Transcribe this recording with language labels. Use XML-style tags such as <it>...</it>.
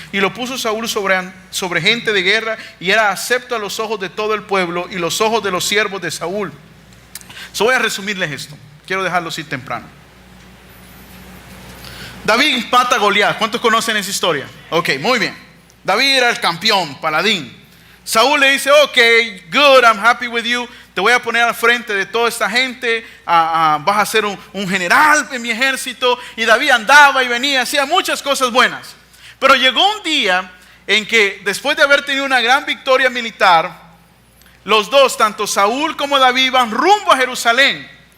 <es>Y lo puso Saúl sobre gente de guerra, y era acepto a los ojos de todo el pueblo y los ojos de los siervos de Saúl. Voy a resumirles esto. Quiero dejarlo así temprano. David mata a Goliat. ¿Cuántos conocen esa historia? Ok, muy bien. David era el campeón, paladín. Saúl le dice:</es> <en>ok, good, I'm happy with you.</en> <es>Te voy a poner al frente de toda esta gente. Vas a ser un general en mi ejército. Y David andaba y venía, hacía muchas cosas buenas. Pero llegó un día en que, después de haber tenido una gran victoria militar, los dos, tanto Saúl como David, iban rumbo a Jerusalén.</es>